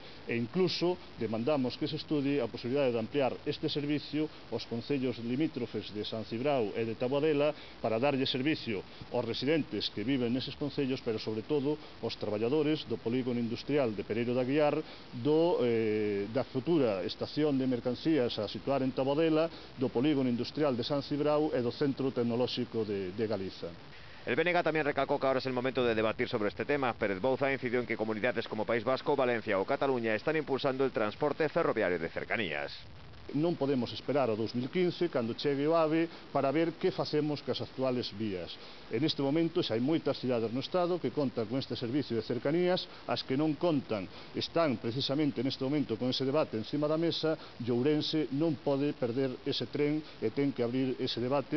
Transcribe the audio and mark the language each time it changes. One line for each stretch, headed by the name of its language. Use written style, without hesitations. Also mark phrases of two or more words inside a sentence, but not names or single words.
Galician: E incluso demandamos que se estudie a posibilidade de ampliar este servicio aos concellos limítrofes de San Cibrao e de Taboadela para darlle servicio aos residentes que viven neses concellos, pero sobre todo aos traballadores do polígono industrial de Pereiro de Aguiar, da futura estación de mercancías a situar en Taboadela, do polígono industrial de San Cibrao e do Centro Tecnolóxico de Galiza.
Spanish: El BNG también recalcó que ahora es el momento de debatir sobre este tema. Pérez Bouza incidió en que comunidades como País Vasco, Valencia o Cataluña están impulsando el transporte ferroviario de cercanías.
Galician: Non podemos esperar a 2015, cando chegue o AVE, para ver que facemos cas actuales vías. En este momento xa hai moitas cidades no Estado que contan con este servicio de cercanías, as que non contan están precisamente neste momento con ese debate encima da mesa, e Ourense non pode perder ese tren e ten que abrir ese debate.